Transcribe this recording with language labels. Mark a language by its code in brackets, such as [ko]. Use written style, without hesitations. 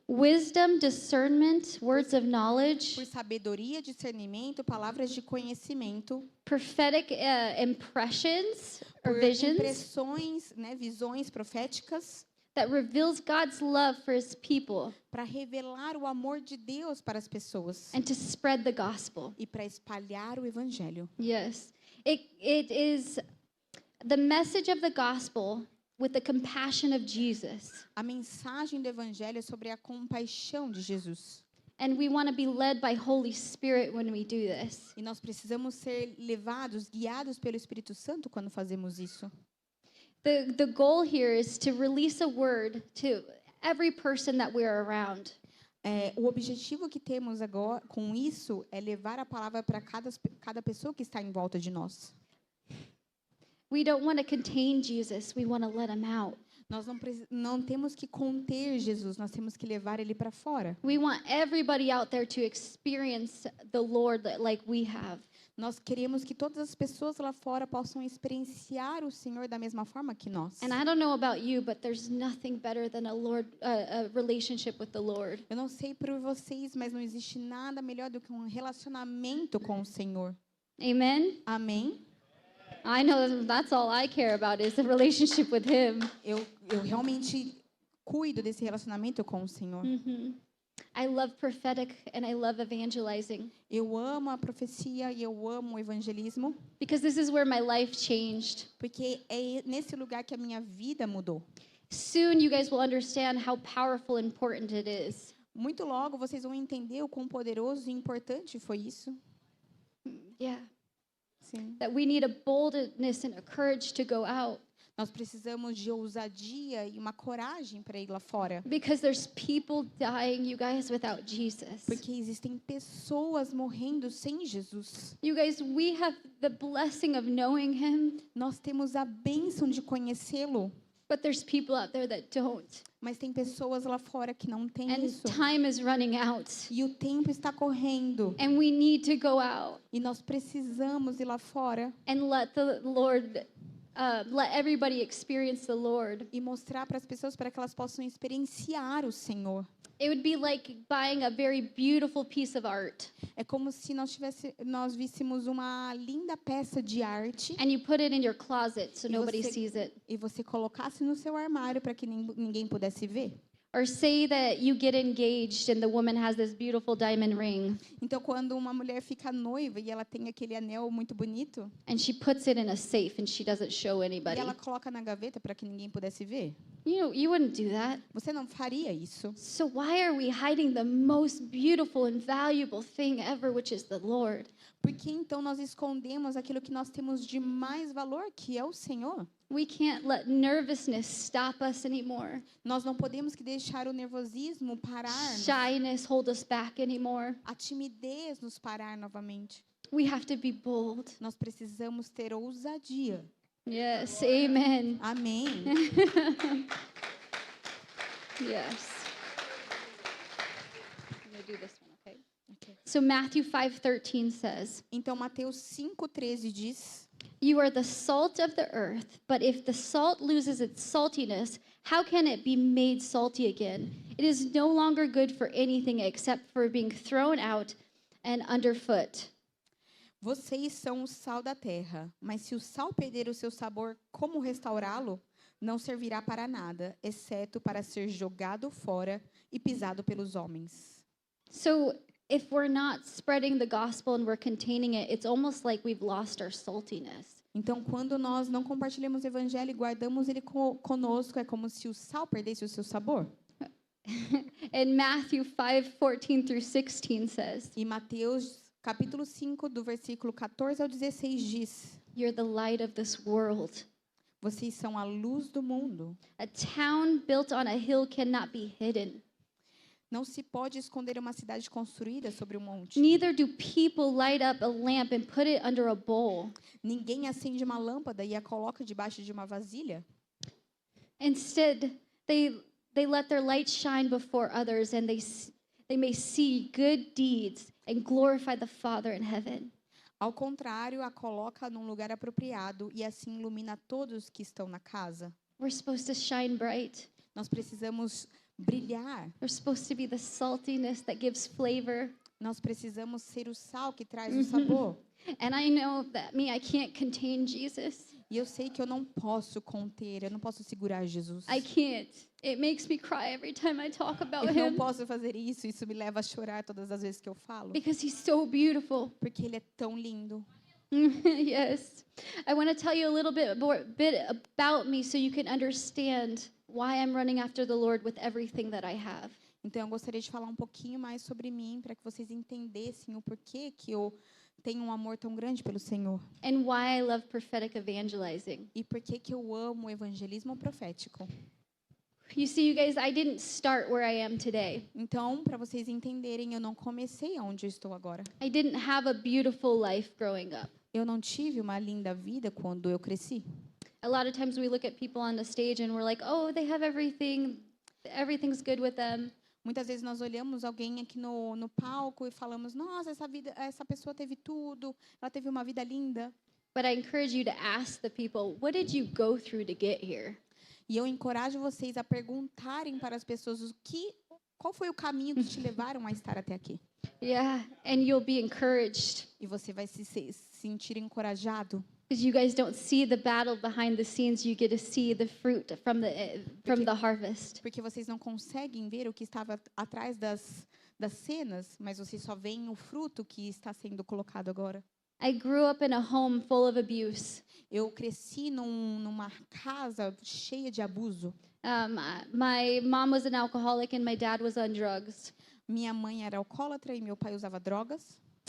[en] wisdom, discernment, words of knowledge, [pt] por sabedoria, discernimento, palavras de conhecimento, [en] prophetic impressions or [pt] por [en] visions [pt] impressões, né, visões proféticas, [en] that reveals God's love for his people [pt] para revelar o amor de Deus para as pessoas [en] and to spread the gospel. [pt] e para espalhar o evangelho. [en] Yes. It is the message of the gospel with the compassion of Jesus. [pt] A mensagem do evangelho é sobre a compaixão de Jesus. [en] And we want to be led by Holy Spirit when we do this. [pt] E nós precisamos ser levados, guiados pelo Espírito Santo quando fazemos isso. [en] The goal here is to release a word to every person that we're around. [pt] O objetivo que temos agora com isso é levar a palavra para cada pessoa que está em volta de nós. [en] We don't want to contain Jesus. We want to let him out. [pt] Nós não temos que conter Jesus, nós temos que levar ele para fora. [en] We want everybody out there to experience the Lord like we have. [pt] Nós queremos que todas as pessoas lá fora possam experienciar o Senhor da mesma forma que nós. [en] And I don't know about you, but there's nothing better than a relationship with the Lord. [pt] Eu não sei por vocês, mas não existe nada melhor do que um relacionamento com o Senhor. [en] Amen. [pt] Amém? [en] I know that's all I care about is the relationship with him. [pt] Eu realmente cuido desse relacionamento com o Senhor. [en] Mm-hmm. I love prophetic and I love evangelizing [pt] Eu amo a profecia e eu amo o evangelismo, [en] because this is where my life changed. [pt] porque é nesse lugar que a minha vida mudou. [en] Soon you guys will understand how powerful and important it is. [pt] Muito logo vocês vão entender o quão poderoso e importante foi isso. [en] Yeah. [pt] Sim. [en] That we need a boldness and a courage to go out [pt] Nós precisamos de ousadia e uma coragem para ir lá fora. [en] because there's people dying, you guys, without Jesus. [pt] Porque existem pessoas morrendo sem Jesus. [en] You guys, we have the blessing of knowing him, [pt] Nós temos a bênção de conhecê-lo, [en] but there's people out there that don't. [pt] mas tem pessoas lá fora que não têm [en] And [pt] isso. [en] time is running out. [pt] E o tempo está correndo. [en] And we need to go out [pt] E nós precisamos ir lá fora [en] and let the Lord, let everybody experience the Lord. [pt] e mostrar para as pessoas para que elas possam experienciar o Senhor. [en] It would be like buying a very beautiful piece of art [pt] É como se nós víssemos uma linda peça de arte [en] and you put it in your closet so [pt] E [en] nobody [pt] você- [en] sees it. [pt] e você colocasse no seu armário para que ninguém pudesse ver. [en] Or say that you get engaged and the woman has this beautiful diamond ring [pt] Então, quando uma mulher fica noiva e ela tem aquele anel muito bonito, [en] and she puts it in a safe and she doesn't show [pt] e [en] anybody. [pt] ela coloca na gaveta para que ninguém pudesse ver, [en] You wouldn't do that. [pt] você não faria isso. [en] So why are we hiding the most beautiful and valuable thing ever, which is the Lord? [pt] Por que então nós escondemos aquilo que nós temos de mais valor, que é o Senhor? [en] We can't let nervousness stop us anymore. [pt] Nós não podemos que deixar o nervosismo parar-nos, [en] Shyness hold us back anymore. [pt] a timidez nos parar novamente. [en] We have to be bold. [pt] Nós precisamos ter ousadia. [en] Yes, amen. [pt] Amém. [en] Yes. I'm going to do this one, okay? So Matthew 5:13 says, [pt] Então, Mateus 5,13 diz: [en] "You are the salt of the earth, but if the salt loses its saltiness, how can it be made salty again? It is no longer good for anything except for being thrown out and underfoot." [pt] Vocês são o sal da terra, mas se o sal perder o seu sabor, como restaurá-lo? Não servirá para nada, exceto para ser jogado fora e pisado pelos homens. [en] So if we're not spreading the gospel and we're containing it, it's almost like we've lost our saltiness. [pt] Então, quando nós não compartilhamos o evangelho e guardamos ele conosco, é como se o sal perdesse o seu sabor. [en] And Matthew 5:14 through 16 says, [pt] E Mateus, capítulo 5, do versículo 14 ao 16 diz: [en] "You're the light of this world. [pt] Vocês são a luz do mundo. [en] A town built on a hill cannot be hidden. [pt] Não se pode esconder uma cidade construída sobre um monte. [en] Neither do people light up a lamp and put it under a bowl. [pt] Ninguém acende uma lâmpada e a coloca debaixo de uma vasilha. [en] Instead, they let their light shine before others, and they may see good deeds and glorify the Father in heaven." [pt] Ao contrário, a coloca num lugar apropriado e assim ilumina todos que estão na casa. [en] We're supposed to shine bright. [pt] Nós precisamos brilhar. [en] We're supposed to be the saltiness that gives flavor. [pt] Nós precisamos ser o sal que traz o sabor. [en] And I know that I can't contain Jesus. [pt] E eu sei que eu não posso conter, eu não posso segurar Jesus. [en] I can't. It makes me cry every time I talk about [pt] Eu não [en] him [pt] posso fazer isso, isso me leva a chorar todas as vezes que eu falo. [en] because he's so beautiful. [pt] Porque ele é tão lindo. [en] Yes. I want to tell you a little bit about me so you can understand why I'm running after the Lord with everything that I have. [pt] Então eu gostaria de falar um pouquinho mais sobre mim para que vocês entendessem o porquê que eu tenho um amor tão grande pelo Senhor [en] And why I love prophetic evangelizing. [pt] e porquê que eu amo o evangelismo profético. [en] You see, you guys, I didn't start where I am today. [pt] Então, para vocês entenderem, eu não comecei onde eu estou agora. [en] I didn't have a beautiful life growing up. [pt] Eu não tive uma linda vida quando eu cresci. [en] A lot of times we look at people on the stage and we're like, "Oh, they have everything. Everything's good with them." [pt] Muitas vezes nós olhamos alguém aqui no palco e falamos: "Nossa, essa pessoa teve tudo, ela teve uma vida linda." [en] But I encourage you to ask the people, "What did you go through to get here?" [pt] E eu encorajo vocês a perguntarem para as pessoas qual foi o caminho que te levaram a estar até aqui. [en] Yeah, and you'll be encouraged. [pt] E você vai se sentir encorajado. [en] Because you guys don't see the battle behind the scenes, you get to see the fruit from the harvest. [pt] Porque vocês não conseguem ver o que estava atrás das cenas, mas vocês só veem o fruto que está sendo colocado agora. [en] I grew up in a home full of abuse. [pt] Eu cresci numa casa cheia de abuso. [en] My mom was an alcoholic and my dad was on drugs. [pt] Minha mãe era alcoólatra e meu pai usava drogas.